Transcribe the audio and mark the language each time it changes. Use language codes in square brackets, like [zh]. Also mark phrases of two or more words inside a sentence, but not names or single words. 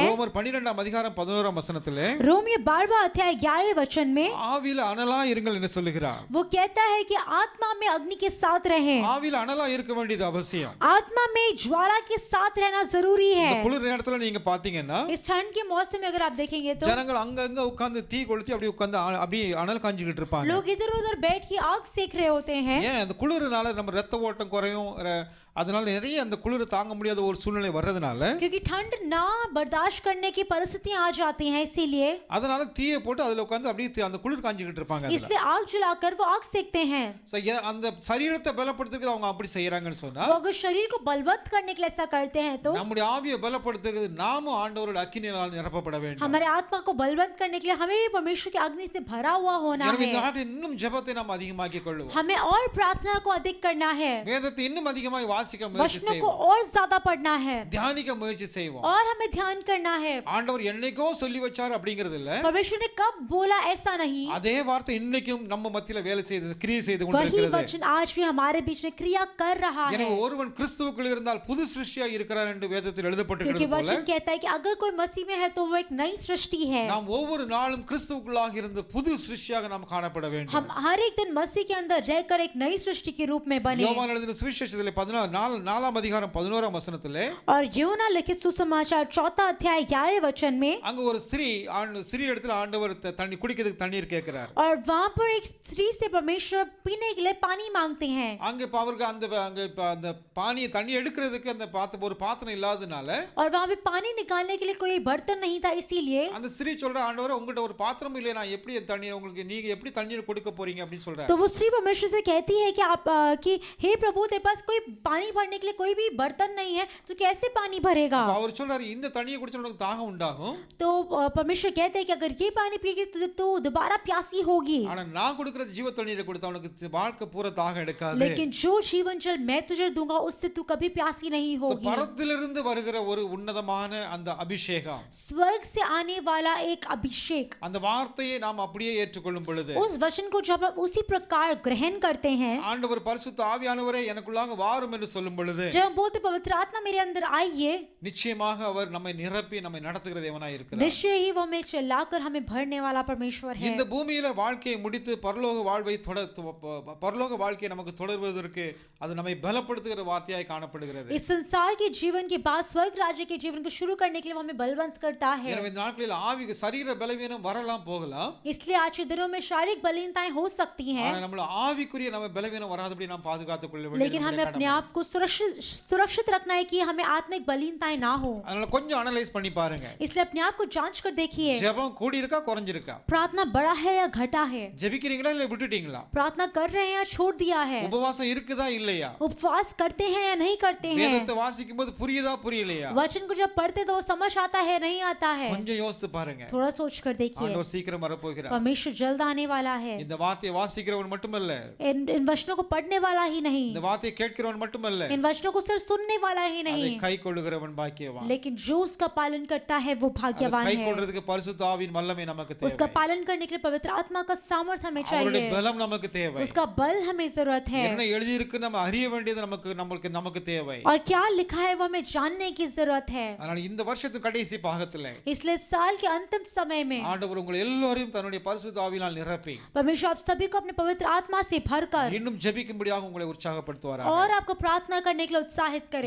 [ta] ரோமர் 12 அதிகாரம் 11 வசனத்திலே, [hi] रोमियो 12 अध्याय 11 वचन में [ta] ஆவியில அனலா இருங்கள் என்று சொல்லுகிறார். [hi] वो कहता है कि आत्मा में अग्नि के साथ रहें. [ta] ஆவியில அனலா இருக்க வேண்டியது அவசியம். [hi] आत्मा में ज्वाला के साथ रहना जरूरी है. [ta] இந்த குளிர் நேரத்துல நீங்க பாத்தீங்கன்னா, [hi] इस ठंड के मौसम में अगर आप देखेंगे तो [ta] ஜனங்கள் அங்கங்க உட்கார்ந்து தீ கொளுத்தி அப்படி உட்கார்ந்து அப்படி அனல் காஞ்சிக்கிட்டு இருப்பாங்க. [hi] लोग इधर उधर बैठ के आग सेक रहे होते हैं. [ta] ஏன் அந்த குளிர்னால நம்ம ரத்த ஓட்டம் குறையும், அதனால நிறைய அந்த குளிர் தாங்க முடியாத ஒரு சூழ்நிலை வர்றதுனால, [hi] क्योंकि ठंड ना बर्दाश्त करने की परिस्थितियां आ जाती हैं, इसीलिए [ta] அதனால தீயை போட்டு அதுல உட்கார்ந்து அப்படியே அந்த குளிர் காஞ்சிக்கிட்டு இருப்பாங்க. [hi] इसलिए आग जलाकर वो आग सेकते हैं. [ta] அந்த சரீரத்தை பலப்படுத்துறதுக்கு அவங்க அப்படி செய்யறாங்கன்னு சொன்னா, [hi] वो अगर शरीर को बलवंत करने के लिए ऐसा करते हैं तो [ta] நம்முடைய ஆவியை பலப்படுத்துறதுக்கு நாமும் ஆண்டவரோட அக்கினியால் நிரப்பப்பட வேண்டும். [hi] हमारे आत्मा को बलवंत करने के लिए हमें भी परमेश्वर की अग्नि से भरा हुआ होना [ta] எனவே இந்த [hi] है. [ta] நாட்டில் இன்னும் ஜெபத்தை நாம் அதிகமாக்கிக் கொள்வோம். [hi] हमें और प्रार्थना को अधिक करना है. [ta] வேதத்தை இன்னும் அதிகமாக வாசிக்க முயற்சி [hi] वचनों को [ta] செய்வோம். [hi] और ज्यादा पढ़ना है. [ta] தியானிக்க முயற்சி செய்வோம். [hi] और हमें ध्यान करना है. [ta] ஆண்டவர் என்னைக்கோ சொல்லி வச்சார் அப்படிங்கிறது இல்ல, [hi] परमेश्वर ने कब बोला ऐसा नहीं. [ta] அதே வார்த்தை இன்னைக்கும் நம்ம மத்தியில வேலை செய்து கிரியை செய்து [hi] वही [ta] கொண்டிருக்கிறது. [hi] वचन आज भी हमारे बीच में क्रिया कर रहा है. [ta] எனவே ஒருவன் கிறிஸ்துவுக்குள் இருந்தால் புது சிருஷ்டியாய் இருக்கிறார் என்று வேதத்தில் [hi] क्योंकि [ta] எழுதப்பட்டிருக்கிறது போல, [hi] वचन कहता है कि अगर कोई मसीह में है तो वो एक नई सृष्टि है. [ta] நாம் ஒவ்வொரு நாளும் கிறிஸ்துவுக்குள்ளாக இருந்து புது சிருஷ்டியாக நாம் காணப்பட வேண்டும். [hi] हम हर एक दिन मसीह के अंदर रहकर एक नई सृष्टि के रूप में बने. [ta] யோவான் எழுதின சுவிசேஷத்திலே 4 அதிகாரம் 11 வசனத்திலே, [hi] और यूहन्ना लिखित सुसमाचार 4 अध्याय 11 वचन में, [ta] அங்க ஒரு ஸ்திரீ இடத்துல ஆண்டவர் தண்ணி குடிக்கிறதுக்கு தண்ணீர் கேட்கிறார். [hi] और वहां पर एक स्त्री स्त्री से परमेश्वर पीने के लिए पानी मांगते हैं। [ta] அங்க இப்ப அவருக்கு அங்க இப்ப அந்த பானியை தண்ணி எடுக்கிறதுக்கு அந்த ஒரு பாத்திரம் இல்லாதனால [hi] और वहां पे पानी निकालने के लिए कोई बर्तन नहीं था, इसीलिए [ta] அந்த ஸ்திரீ சொல்ற ஆண்டவரே உங்ககிட்ட ஒரு பாத்திரம் இல்லையே, நான் எப்படி தண்ணீர் உங்களுக்கு நீங்க எப்படி தண்ணீர் கொடுக்க போறீங்க அப்படின்னு சொல்றாரு. [hi] तो वो स्त्री परमेश्वर से कहती है कि आप कि हे प्रभु तेरे पास कोई पानी भरने के लिए कोई भी बर्तन नहीं है, तो कैसे पानी भरेगा। [ta] அவர் சொல்றாரு இந்த தண்ணியை குடிச்சா உனக்கு தாகம் உண்டாகும். [hi] तो परमेश्वर कहते हैं कि अगर ये पानी पिएगी तो दोबारा प्यासी होगी, [ta] ஆனா நான் கொடுக்கிற ஜீவ தண்ணீரை கொடுத்தா உனக்கு வாழ்க்கை பூரா தாகம் எடுக்காது. [hi] लेकिन जो जीवन जल मैं तुझे दूंगा उससे तू कभी प्यासी नहीं होगी। [ta] பரத்திலிருந்து வருகிற ஒரு உன்னதமான அந்த அபிஷேகம், [hi] स्वर्ग से आने वाला एक अभिषेक, [ta] அந்த வார்த்தையை நாம் அப்படியே ஏற்றுக்கொள்ளும் பொழுது [hi] उस वचन को जब हम उसी प्रकार ग्रहण करते हैं, [ta] ஆண்டவர் பரிசுத்த ஆவியானவரே எனக்குள்ளாக வாரும் என்று சொல்லும் பொழுது [hi] जब हम बोलते पवित्र आत्मा मेरे अंदर आइए, [ta] நிச்சயமாக அவர் நம்மை நிரப்பி நம்மை நடத்துகிற தேவனாய் இருக்கிறார். [hi] निश्चय ही वो हमें चलाकर हमें भरने वाला परमेश्वर है। [ta] இந்த பூமியில வாழ்க்கையை முடித்து பரலோக வாழ்வை பரலோக வாழ்க்கையை நமக்கு தொடர்வதற்கு அது நம்மை பலப்படுத்துகிற வார்த்தையாய் காணப்படுகிறது. [hi] इस संसार के जीवन के बाद स्वर्ग राज्य के जीवन को शुरू करने के लिए वो हमें बलवंत करता है। [ta] எனவே இந்த நாட்களில் ஆவி சரீர பலவீனம் வரலாம் போகலாம், [hi] इसलिए आज के दिनों में शारीरिक बलहीनताएं हो सकती हैं, [ta] ஆனா நம்மள ஆவிக்குரிய நம்ம பலவீனம் வராதபடி நாம் பாதுகாத்துக் கொள்ள வேண்டும். [hi] लेकिन हमें अपने आप को सुरक्षित रखना है कि हमें आत्मिक बलहीनताएं ना हो। [ta] அதனால கொஞ்சம் அனலைஸ் பண்ணி பாருங்க. [hi] इसलिए अपने आप को जांच कर देखिए, [ta] ஜெபம் கூடி இருக்கா குறைஞ்சிருக்கா, [hi] प्रार्थना बढ़ा है या घटा है, [ta] ஜெபிக்கிறீங்களா இல்ல விட்டுட்டீங்களா, [hi] प्रार्थना कर रहे हैं या छोड़ दिया है, [ta] உபவாசம் இருக்குதா இல்லையா, [hi] उपवास करते हैं या नहीं करते हैं, [ta] வேதத்தை வாசிக்கும்போது புரியுதா புரியலையா, [hi] वचन को जब पढ़ते तो समझ आता है नहीं आता है, [ta] கொஞ்சம் யோசித்து பாருங்க. [hi] थोड़ा सोच कर देखिए, [ta] ஆண்டவர் சீக்கிரம் வரப்போகிறார். [hi] परमेश्वर जल्द आने वाला है। [ta] இந்த வார்த்தையை வாசிக்கிறவன் மட்டுமல்ல, [hi] इन वचनों को पढ़ने वाला ही नहीं, [ta] இந்த வார்த்தையை கேட்கிறவன் மட்டுமல்ல, [hi] इन वचनों को सिर्फ सुनने वाला ही [ta] அதை [hi] नहीं, [ta] கைக்கொள்ளுகிறவன் பாக்கியவான். [hi] लेकिन जो उसका पालन करता है वो भाग्यवान है। [ta] கைக்கொள்றதுக்கு பரிசுத்த ஆவியின் வல்லமை நமக்கு தேவை. [hi] उसका पालन करने के लिए पवित्र आत्मा का सामर्थ हमें [ta] அவருடைய [hi] चाहिए, [ta] பலம் நமக்கு தேவை. [hi] उसका बल हमें जरूरत है, [ta] என்ன எழுதி இருக்கு நம்ம அறிய வேண்டியது நமக்கு தேவை. [hi] और क्या लिखा है वो हमें जानने की जरूरत है। [ta] அதனால இந்த வருஷத்தின் கடைசி பாகத்துல [hi] इसलिए साल के अंतिम समय में [ta] ஆண்டவர் உங்களை எல்லாரையும் தன்னுடைய பரிசுத்த ஆவியினால் நிரப்பி [hi] परमेश्वर आप सभी को अपने पवित्र आत्मा से भरकर [ta] இன்னும் ஜெபிக்கும்படியாக உங்களை உற்சாகப்படுத்துவாராக. [hi] और आपको प्रार्थना करने के लिए उत्साहित करे,